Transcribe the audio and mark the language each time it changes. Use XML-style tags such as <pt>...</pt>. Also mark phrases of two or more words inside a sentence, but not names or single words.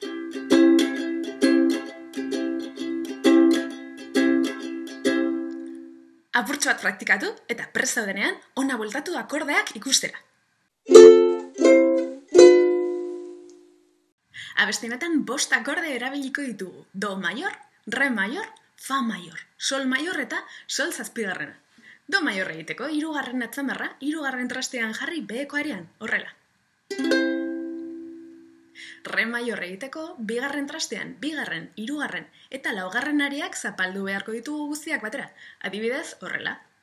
<eu>Apurtxo bat praktikatu eta prest zaudenean ona bueltatu akordeak ikustera. Abesti honetan 5 akorde erabiliko ditugu.</eu> <es>Do mayor, re mayor, fa mayor, sol mayor</es> <eu>eta sol zazpigarrena.</eu> <es>Do mayor</es> <eu>egiteko, 3. atzamarra, 3. trastean jarri beheko arian, horrela.</eu> <es>Re mayor</es> <eu>egiteko, 2. trastean, 2., 3. eta 4. ariak zapaldu beharko ditugu guztiak batera, adibidez, horrela.</eu>